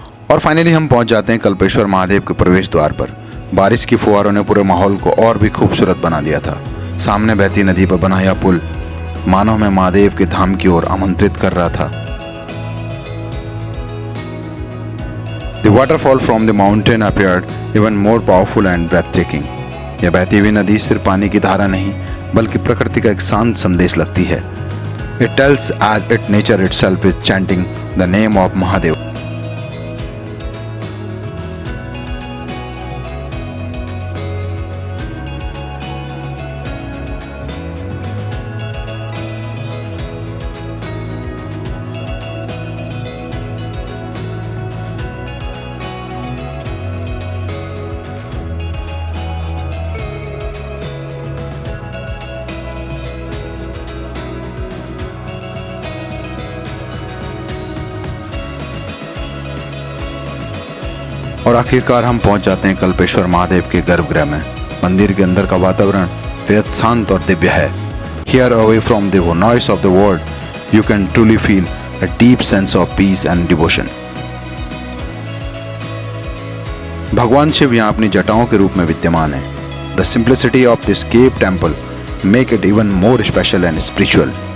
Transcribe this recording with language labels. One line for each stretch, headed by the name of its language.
Hindi: और फाइनली हम पहुंच जाते हैं कल्पेश्वर महादेव के प्रवेश द्वार पर। बारिश की फुहारों ने पूरे माहौल को और भी खूबसूरत बना दिया था। सामने बहती नदी पर बना यह पुल मानव में महादेव के धाम की ओर आमंत्रित कर रहा था।
English: The waterfall from the mountain appeared even more powerful and breathtaking.
Hindi: यह बहती हुई नदी सिर्फ पानी की धारा नहीं बल्कि प्रकृति का एक शांत संदेश लगती है।
English: It tells as it nature itself is chanting the name of Mahadev.
Hindi: और आखिरकार हम पहुंच जाते हैं कल्पेश्वर महादेव के गर्भगृह में। मंदिर के अंदर का वातावरण बेहद शांत और दिव्य है।
English: Here away from the noise of the world, you can truly feel a deep sense of peace and devotion.
Hindi: भगवान शिव यहाँ अपनी जटाओं के रूप में विद्यमान है।
English: The simplicity of this cave temple make it even more special and spiritual.